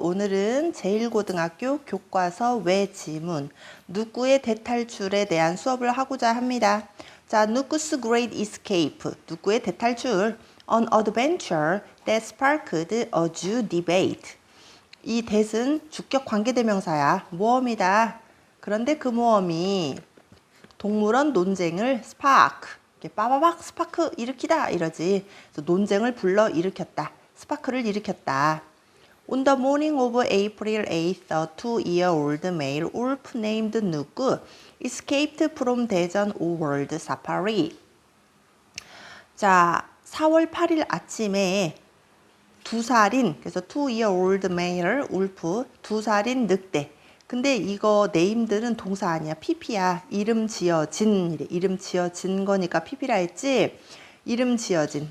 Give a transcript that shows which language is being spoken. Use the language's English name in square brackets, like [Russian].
[Korean] 오늘은 제1고등학교 교과서 외지문 누구의 대탈출에 대한 수업을 하고자 합니다. [English] 자, 누구's great escape, [Korean] 누구의 대탈출, [English] an adventure that sparked a Jew debate. [Korean] 이 that은 주격 관계대명사야. 모험이다. 그런데 그 모험이 동물원 논쟁을 spark, 이렇게 빠바박 스파크 일으키다 이러지. 그래서 논쟁을 불러 일으켰다. 스파크를 일으켰다. [English] On the morning of April 8th, a 2-year-old male wolf named 누구 escaped from 대전 World Safari. [Korean] 자, 4월 8일 아침에 2살인, 그래서 [English] 2-year-old male wolf, [Korean] 2살인 늑대. 근데 이거 네임들은 동사 아니야. PP야. 이름 지어진 이래. 이름 지어진 거니까 PP라 했지. 이름 지어진.